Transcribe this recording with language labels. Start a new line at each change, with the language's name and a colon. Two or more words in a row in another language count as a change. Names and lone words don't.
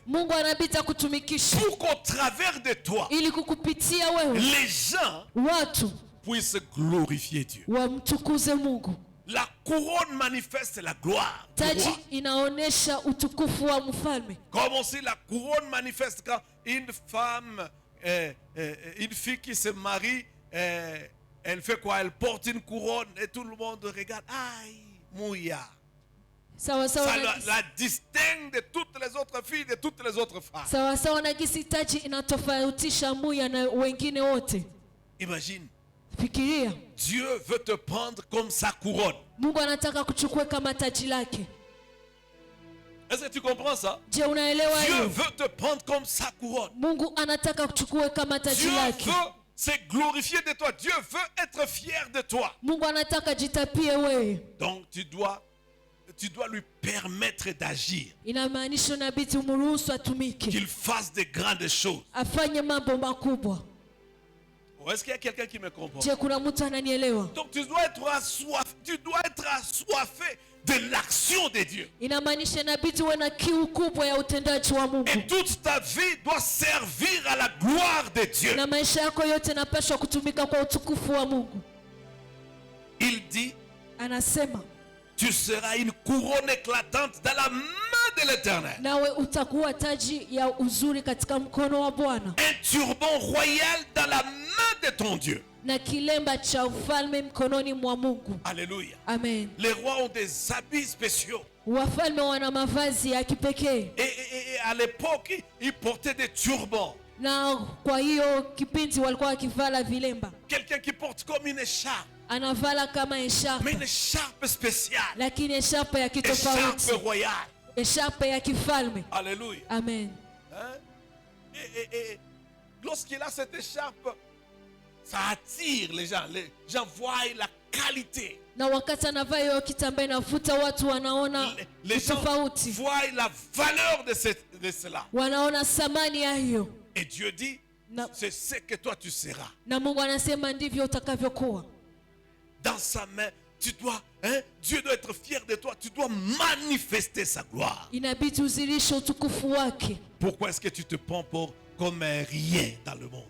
Swahili: Mungu anabidi kutumikisha.
French: Pour qu'au travers de toi,
Swahili: ili kukupitia wewe,
French: les gens
Swahili: watu
French: puissent glorifier Dieu.
Swahili: Wamtukuze Mungu.
French: La couronne manifeste la gloire.
Swahili: Taji inaonesha utukufu wa mfalme.
French: Comme aussi la couronne manifeste quand une femme, une fille qui se marie, elle fait quoi? Elle porte une couronne et tout le monde regarde. Aïe, mouya. Ça la distingue de toutes les autres filles, de toutes les autres femmes.
Swahili: Sawa sawa na gisi taji inatofautisha muya na wengine wote.
French: Imagine.
Swahili: Fikiria.
French: Dieu veut te prendre comme sa couronne.
Swahili: Mungu anataka kuchukua kama taji lake.
French: Est-ce que tu comprends ça?
Swahili: Je, unaelewa hiyo?
French: Dieu veut te prendre comme sa couronne.
Swahili: Mungu anataka kuchukua kama taji lake.
French: Dieu veut se glorifier de toi. Dieu veut être fier de toi.
Swahili: Mungu anataka jitapie wewe.
French: Donc tu dois lui permettre d'agir.
Swahili: Inamaanisha inabidi umruhusu atumike.
French: Qu'il fasse de grandes choses.
Swahili: Afanye mambo makubwa.
French: Est-ce qu'il y a quelqu'un qui me comprend?
Swahili: Je, kuna mtu ananielewa?
French: Donc tu dois être assoiffé de l'action de Dieu.
Swahili: Inamaanisha inabidi uwe na kiu kubwa ya utendaji wa Mungu.
French: Et toute ta vie doit servir à la gloire de Dieu.
Swahili: Na maisha yako yote yanapaswa kutumika kwa utukufu wa Mungu.
French: Il dit,
Swahili: anasema,
French: tu seras une couronne éclatante dans la main de l'Éternel.
Swahili: Nawe utakuwa taji ya uzuri katika mkono wa Bwana.
French: Un turban royal dans la main de ton Dieu.
Swahili: Na kilemba cha ufalme mkononi mwa Mungu.
French: Alléluia. Amen. Les rois ont des habits spéciaux.
Swahili: Wafalme wana mavazi ya kipekee.
French: Et à l'époque, ils portaient des turbans.
Swahili: Na kwa hiyo kipindi walikuwa wakivala vilemba.
French: Quelqu'un qui porte comme une écharpe.
Swahili: Anavala kama écharpe.
French: Mais une écharpe spéciale.
Swahili: Lakini écharpe ya kitofauti.
French: Écharpe royale.
Swahili: Écharpe ya kifalme.
French: Alléluia. Amen. Hein? Et lorsqu'il a cette écharpe, ça attire les gens. Les gens voient la qualité.
Swahili: Na wakati anavaa hiyo kitambaa inavuta watu, wanaona tofauti.
French: Voient la valeur de cela.
Swahili: Wanaona thamani ya hiyo.
French: Et Dieu dit, c'est ce que toi tu seras.
Swahili: Na Mungu anasema ndivyo utakavyokuwa.
French: Dans sa main, Dieu doit être fier de toi. Tu dois manifester sa gloire.
Swahili: Inabidi uzirishe utukufu wake.
French: Pourquoi est-ce que tu te prends comme un rien dans le monde?